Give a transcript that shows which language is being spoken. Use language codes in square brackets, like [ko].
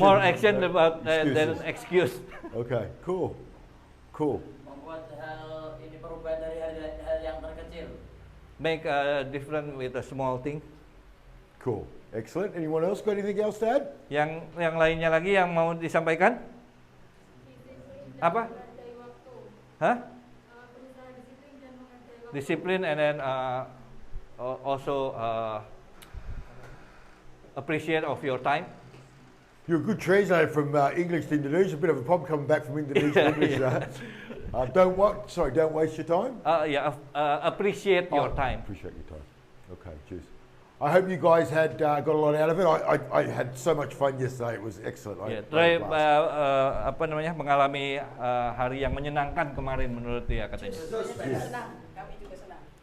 [en] More action about than excuse. Okay, cool. [id] Membuat hal ini perubahan dari hal yang terkecil. [en] Make a difference with a small thing. Cool, excellent. Anyone else got anything else to add? [id] Yang lainnya lagi yang mau disampaikan? Apa? Hah? [en] Disiplin and then also appreciate of your time. You're a good translator from English to Indonesian. A bit of a problem coming back from Indonesia to English. Don't waste your time. Appreciate your time. Appreciate your time. Okay, cheers. I hope you guys got a lot out of it. I had so much fun yesterday. It was excellent. [id] Troy mengalami hari yang menyenangkan kemarin menurut dia katanya. Senang, kami juga senang.